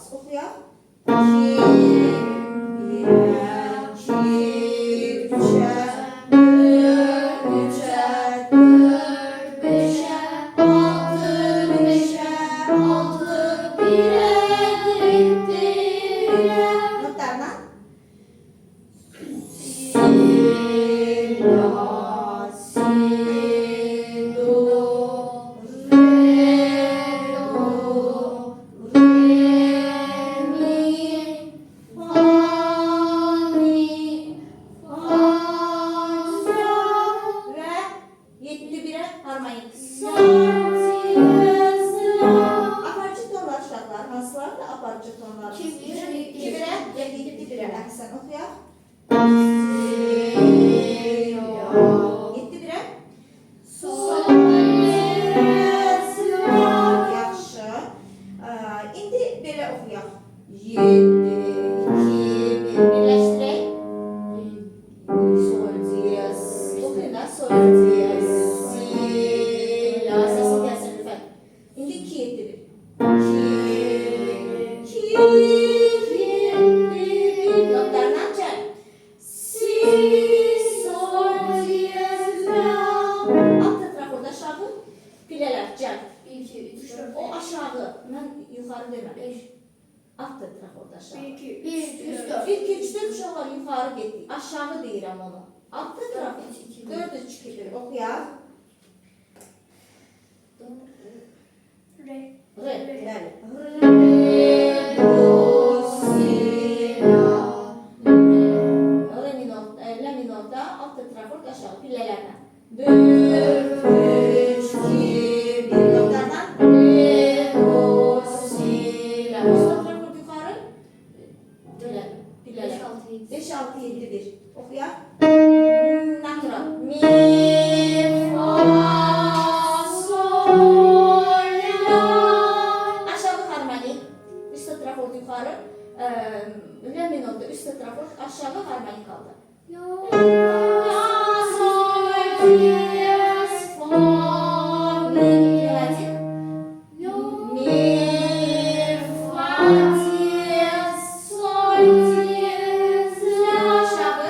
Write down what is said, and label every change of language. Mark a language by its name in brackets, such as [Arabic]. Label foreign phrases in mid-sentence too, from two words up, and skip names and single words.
[Azerbaijani] Oxuyaq. 2, 3-ə, 4-3-ə, 4-5-ə, 6-5-ə, 6-1-ə, 7-1-ə. Notlarla. Si, la, si, do, re, do, re, mi, fa, mi, fa, sol və 7-1-ə harmonik. Sol, si, la. Aparıcı tonlar uşaqlar. Hansılardır aparıcı tonlar? 2-1-ə və 7-1-ə. Əhsən, oxuyaq. Yetti birə. Sol, yaxşı. İndi belə oxuyaq. 7, 2, 1. Birləşdirək. Sol, diez. Oxuyun da. Sol, diez. Si, la. Səsin gəlsin lütfən. İndi 2, 7, 1. Notlarla çək. Si, sol, diez, la. Alt tetraforda aşağı. Pilələr, cəl. 1, 2, 3, 4, O aşağı. Mən yuxarı demədim. Alt tetraforda aşağı. 1, 2, 3, 4. 1, 2, 3, 4 uşaqlar yuxarı getdik. Aşağı deyirəm onu. Alt tetrafor. 4, 3, 2, 1. Oxuyaq. Re. Re, bəli. Re, do, si, la. Re minor, la minorda alt tetrafor aşağı. Pilələrlə. 4, 3, 2, 1. Notlarla. Re, do, si, la. Üst tetrafor yuxarı. Pilələr. 5, 6, 7, 1. Oxuyaq. Natural. Mi, fa, sol, la. Aşağı harmonik. Üst tetrafor yuxarı. La minorda üst tetrafor aşağı harmonik kaldı. La, sol, diez, fa, mi. Yönetim. Mi, fa, diez, sol, diez, la. Aşağı.